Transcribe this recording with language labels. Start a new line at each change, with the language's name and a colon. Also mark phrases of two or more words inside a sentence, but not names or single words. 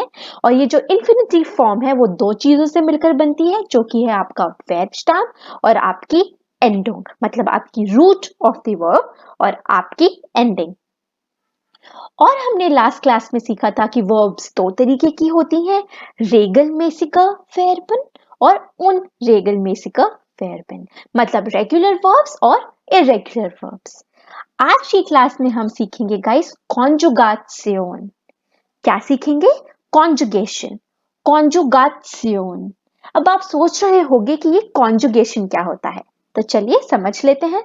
Hindi: और ये जो
English: infinitive form
Hindi: है वो दो चीजों से मिलकर बनती है, जो कि है आपका
English: verb stem
Hindi: और आपकी एंडिंग, मतलब आपकी
English: root of the verb
Hindi: और आपकी एंडिंग। और हमने
English: last class
Hindi: में सीखा था कि वर्ब्स दो तरीके की होती हैं,
German: regelmäßige Verben और unregelmäßige Verben,
English: मतलब regular verbs और irregular verbs.
Hindi: आज की क्लास में हम सीखेंगे गाइस कॉन्जुगासियोन। क्या सीखेंगे?
English: कॉन्जुगेशन, कॉन्जुगासियोन।
Hindi: अब आप सोच रहे होंगे कि ये कॉन्जुगेशन क्या होता है, तो चलिए समझ लेते हैं।